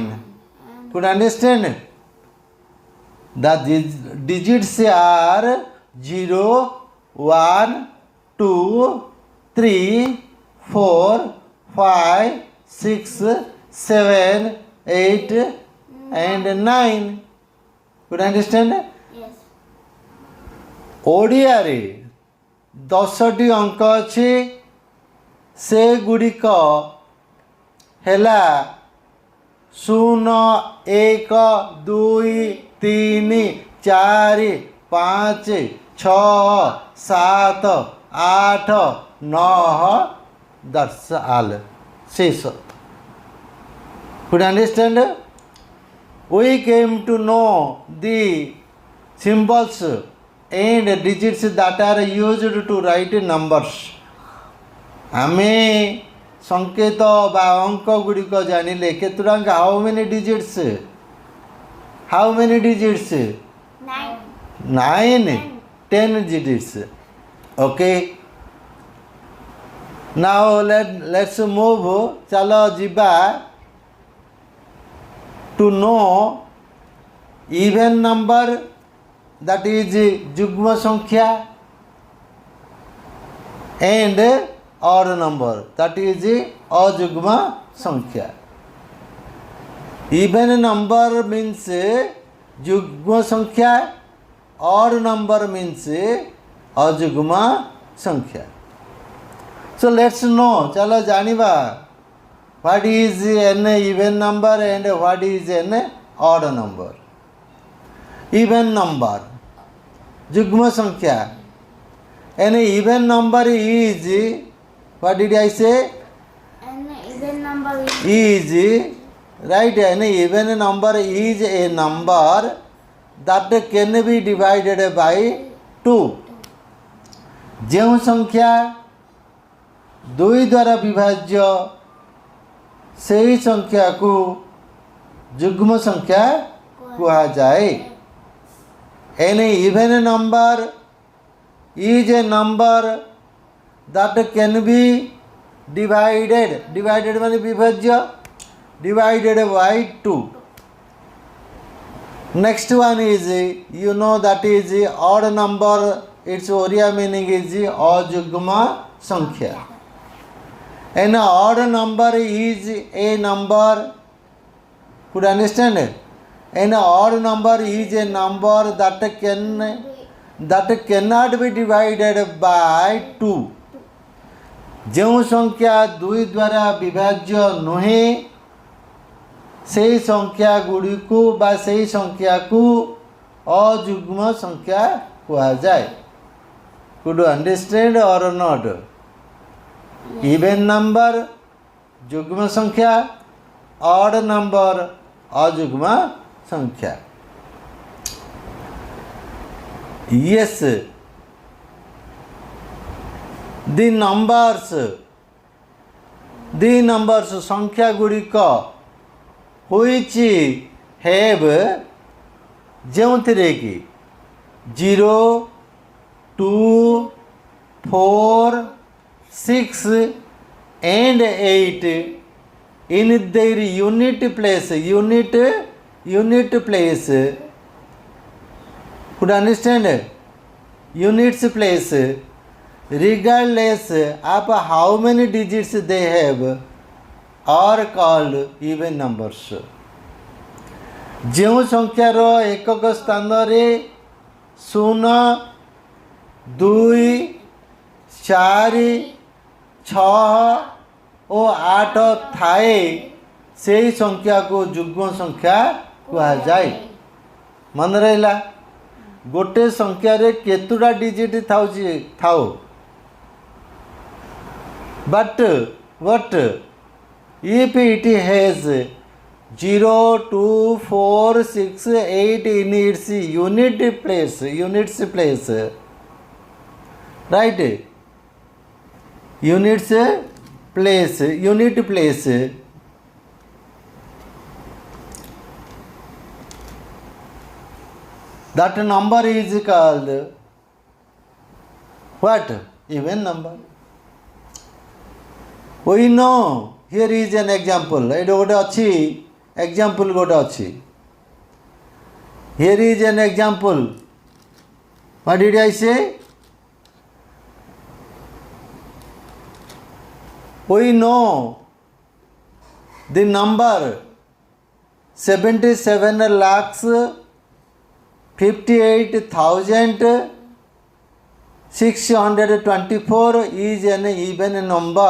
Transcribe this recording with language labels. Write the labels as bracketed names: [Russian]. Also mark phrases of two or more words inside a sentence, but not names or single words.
[English] Could understand? The digits are 0, 1, 2, 3, 4, 5, 6, 7, 8, and 9. Could understand? Yes. [Odia] ଓଡ଼ିଆରେ 10ଟି ଅଙ୍କ ଅଛି. ସେଗୁଡ଼ିକ ହେଲା 0, 1, 2, 3, 4, 5, 6, 7, 8, 9. [English] That's all. ଶେଷ. Could understand? We came to know the symbols and digits that are used to write numbers. [Odia] ଆମେ ସଂକେତ ବା ଅଙ୍କ ଗୁଡ଼ିକ ଜାଣିଲେ କେତେଟା ଅଙ୍କ? [English] How many digits? How many digits? 9. 10 digits. Okay. Now let's move. [Odia] ଚାଲ ଯିବା [English] to know even number, that is [Odia] ଯୁଗ୍ମ ସଂଖ୍ୟା, [English] and odd number, that is [Odia] ଅଯୁଗ୍ମ ସଂଖ୍ୟା. [English] Even number means [Odia] ଯୁଗ୍ମ ସଂଖ୍ୟା, [English] odd number means [Odia] ଅଯୁଗ୍ମ ସଂଖ୍ୟା. [English] So let's know, [Odia] ଚାଲ ଜାଣିବା [English] what is an even number and what is an odd number. Even number, [Odia] ଯୁଗ୍ମ ସଂଖ୍ୟା. [English] An even number is, what did I say? An even number Is, right? An even number is a number that can be divided by 2. [Odia] ଯେଉଁ ସଂଖ୍ୟା 2 ଦ୍ୱାରା ବିଭାଜ୍ୟ ସେହି ସଂଖ୍ୟାକୁ ଯୁଗ୍ମ ସଂଖ୍ୟା କୁହାଯାଏ. [English] An even number is a number that can be divided [Odia] ମାନେ ବିଭାଜ୍ୟ, [English] divided by 2. Next one is, you know, that is odd number. Its oriya meaning is [Odia] ଅଯୁଗ୍ମ ସଂଖ୍ୟା. [English] An odd number is a number. Could you understand? An odd number is a number that cannot be divided by 2. [Odia] ଯେଉଁ ସଂଖ୍ୟା 2 ଦ୍ୱାରା ବିଭାଜ୍ୟ ନୁହେଁ ସେହି ସଂଖ୍ୟା ଗୁଡ଼ିକୁ ବା ସେହି ସଂଖ୍ୟାକୁ ଅଯୁଗ୍ମ ସଂଖ୍ୟା କୁହାଯାଏ. [English] Could you understand or not? Even number [Odia] ଯୁଗ୍ମ ସଂଖ୍ୟା, [English] odd number [Odia] ଅଯୁଗ୍ମ ସଂଖ୍ୟା. [English] Yes, the numbers [Odia] ସଂଖ୍ୟା ଗୁଡ଼ିକ [English] which have [Odia] ଯେଉଁଥିରେ କି [English] 0, 2, 4, 6 and 8 in their unit place. Could you understand? Units place, regardless of how many digits they have, are called even numbers. [Odia] ଯେଉଁ ସଂଖ୍ୟାର ଏକକ ସ୍ଥାନରେ 0, 2, 4, 6 ଓ 8 ଥାଏ ସେହି ସଂଖ୍ୟାକୁ ଯୁଗ୍ମ ସଂଖ୍ୟା କୁହାଯାଏ. ମନେ ରହିଲା? ଗୋଟେ ସଂଖ୍ୟାରେ କେତୁଟା [English] ଡିଜିଟ୍ ଥାଉ, but what if it has 0, 2, 4, 6, 8 in its units place, right? Unit place. That number is called what? Even number. We know. Here is an example. [Odia] ଏଇଟା ଗୋଟେ ଅଛି, [English] example [Odia] ଗୋଟେ ଅଛି. [English] Here is an example. What did I say? We know the number 77,58,624 is an even number.